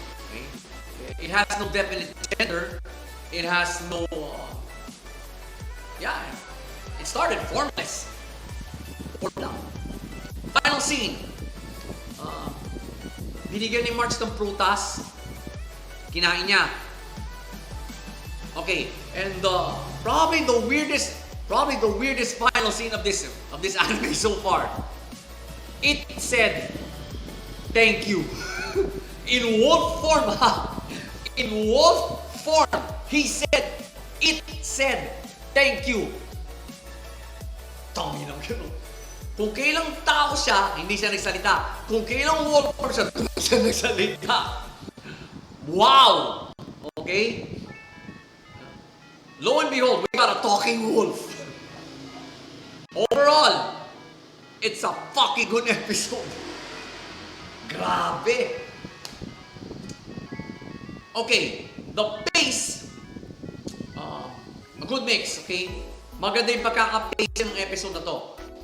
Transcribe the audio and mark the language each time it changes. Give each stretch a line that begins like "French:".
English: Okay, it has no definite gender. It has no it started formless. Final scene.
Filipino: Binigyan ni March ng prutas. Kinain niya.
English: Okay, and probably the weirdest final scene of this anime so far. It said, "Thank you." In wolf form, in wolf form, it said, "Thank you."
Filipino: Tangi lang gano'n. Kung kailang tao siya, hindi siya nagsalita. Kung kailang wolf form siya, doon siya nagsalita.
English: Wow! Okay? Lo and behold, we got a talking wolf. Overall, it's a fucking good episode.
Filipino: Grabe!
English: Okay, the pace, a good mix, okay?
Filipino: Maganda yung pagkaka-pace ng episode na to.